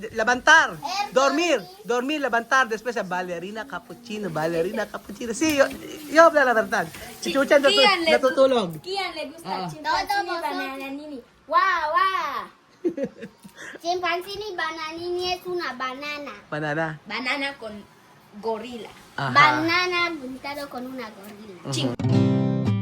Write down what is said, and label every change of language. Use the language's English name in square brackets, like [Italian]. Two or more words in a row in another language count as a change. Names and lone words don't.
[Spanish] Levantar. Dormir, levantar. Después, ballerina cappuccino. Sí, yo habla la verdad. [Filipino] Si Chuchan natutulog. [Spanish] Kian le gusta Ah. chimpanzini Todos bananini. Wow, wow. Chimpanzini bananini es una banana. Banana. Banana con gorila. Ajá. Banana juntado con una gorila.